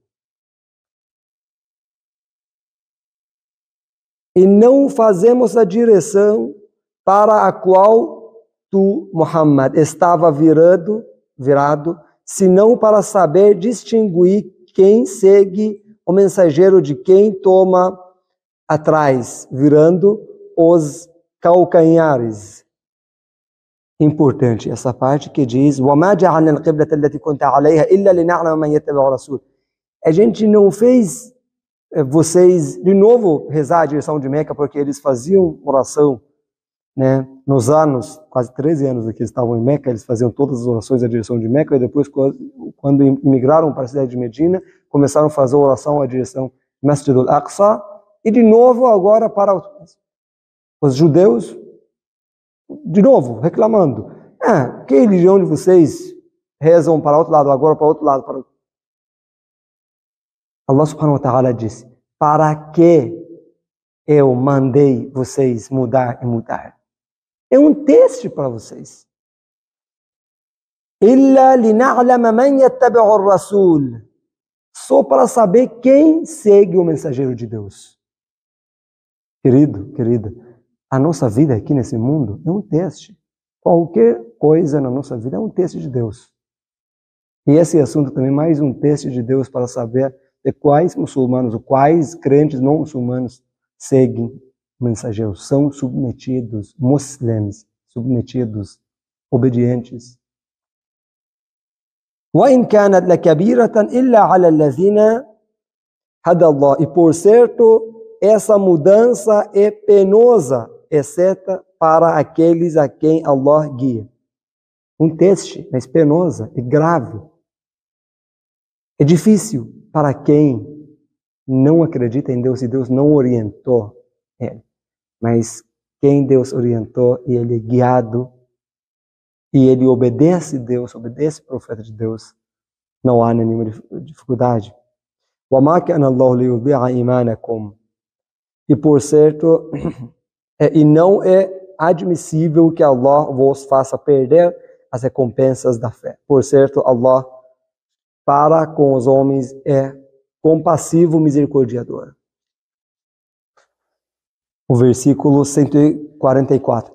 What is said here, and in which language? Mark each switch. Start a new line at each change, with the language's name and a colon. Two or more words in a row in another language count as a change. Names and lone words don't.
Portuguese: E não fazemos a direção para a qual tu, Muhammad, estava virado, senão para saber distinguir quem segue o mensageiro de quem toma atrás, virando os calcanhares. Importante essa parte que diz:
Arabic: وَمَا جَعَلْنَا الْقِبْلَةَ الَّتِي كُنْتَ عَلَيْهَا إِلَّا لِنَعْلَمَ مَنْ يَتَّبِعُ الرَّسُولَ.
Portuguese: A gente não fez vocês de novo rezar a direção de Meca, porque eles faziam oração, né? Nos anos, quase 13 anos que eles estavam em Meca, eles faziam todas as orações à direção de Meca, e depois, quando imigraram para a cidade de Medina, começaram a fazer oração à direção de Masjid al-Aqsa, e de novo agora para os judeus, de novo, reclamando. Que religião de vocês rezam para outro lado, agora para outro lado?
Arabic: الله سبحانه وتعالى
Portuguese: disse: para que eu mandei vocês mudar e mudar? É um teste para vocês.
Arabic: إِلَّا لِنَعْلَمَ مَنْ يَتَّبِعُ الرَّسُولَ.
Portuguese: Só para saber quem segue o mensageiro de Deus. Querido, querida, a nossa vida aqui nesse mundo é um teste. Qualquer coisa na nossa vida é um teste de Deus. E esse assunto também é mais um teste de Deus para saber de quais muçulmanos, ou quais crentes não muçulmanos seguem o mensageiro. São submetidos, muçulmanos, submetidos, obedientes.
Arabic: وَإِنْ كَانَتْ لَكَبِيرَةً إِلَّا عَلَى الَّذِينَ هَدَى اللَّهُ.
Portuguese: E por certo, essa mudança é penosa, exceto para aqueles a quem Allah guia. Um teste, mas penosa e grave. É difícil para quem não acredita em Deus e Deus não orientou ele. Mas quem Deus orientou e ele é guiado e ele obedece Deus, obedece o profeta de Deus, não há nenhuma dificuldade.
Arabic: وَمَا كَانَ اللَّهُ لِيُضِيعَ إِيمَانَكُمْ.
Portuguese: E por certo, e não é admissível que Allah vos faça perder as recompensas da fé. Por certo, Allah para com os homens é compassivo, misericordiador. O versículo 144.